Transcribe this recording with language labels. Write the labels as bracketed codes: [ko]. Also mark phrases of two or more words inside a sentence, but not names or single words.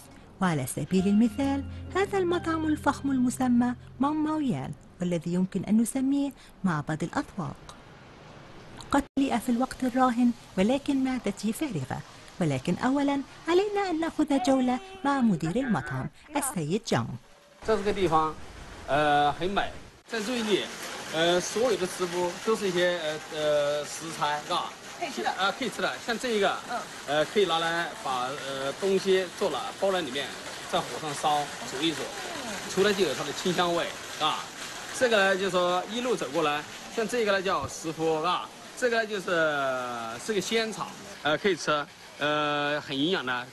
[ar] وعلى سبيل المثال هذا المطعم الفخم المسمى مميز، والذي يمكن أن نسميه معبد الأذواق. قد مليء في الوقت الراهن، ولكن معدتي فارغة. ولكن أولا علينا أن نأخذ جولة مع مدير المطعم السيد جان. [zh] 这个地方很美，在瑞丽所有的师傅都是一些食材可以吃的可以吃的，像这一个可以拿来把东西做了包在里面，在火上烧煮一煮，出来就有它的清香味这个呢就是说一路走过来，像这个呢叫石斛这个就是个仙草可以吃很营养的。